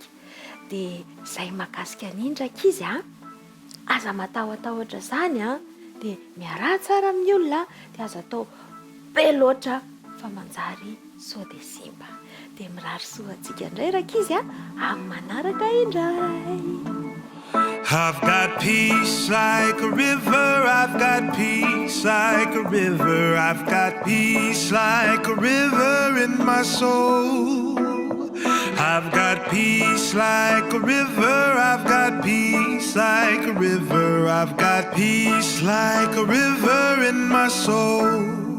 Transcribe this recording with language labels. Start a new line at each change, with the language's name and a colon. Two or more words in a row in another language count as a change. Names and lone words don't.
Malagasy: Dia izay mahakasika n'indraka izy aza matahotahotra izany dia miarah tsara amin'ny olona, dia aza atao be loatra fa manjary sao dia simba. Dia mirary soa antsika indray raka izy amin'ny manaraka indray.
English: I've got peace like a river, I've got peace like a river, I've got peace like a river in my soul. I've got peace like a river, I've got peace like a river, I've got peace like a river in my soul.